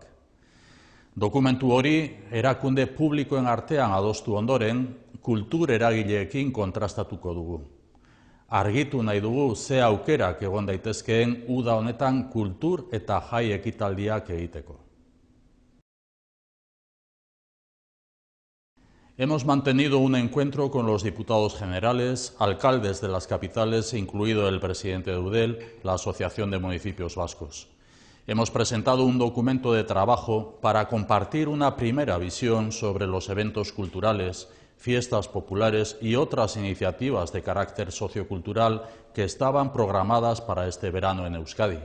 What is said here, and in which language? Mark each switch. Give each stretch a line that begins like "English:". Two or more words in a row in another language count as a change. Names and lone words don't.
Basque: Dokumentu hori erakunde publikoen artean adostu ondoren, kultur eragileekin kontrastatuko dugu. Argitu nahi dugu ze aukerak egon daitezkeen uda honetan kultur eta jai ekitaldiak egiteko.
Spanish: Hemos mantenido un encuentro con los diputados generales, alcaldes de las capitales, incluido el presidente de Eudel, la Asociación de Municipios Vascos. Hemos presentado un documento de trabajo para compartir una primera visión sobre los eventos culturales, fiestas populares y otras iniciativas de carácter sociocultural que estaban programadas para este verano en Euskadi.